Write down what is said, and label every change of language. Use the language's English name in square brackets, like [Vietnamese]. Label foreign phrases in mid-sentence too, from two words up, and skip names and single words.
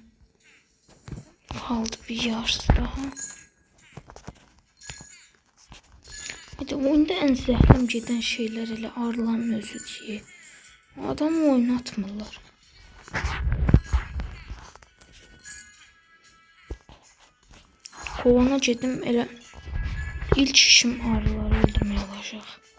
[Turkish] Kaldı bir yarısı daha. [Azerbaijani] Bir de oyunda en zəhləm gedən şeyler elə arıların özü diye. Adamı oynatmırlar. Kovana gedim elə ilk işim arıları öldürmək olacaq.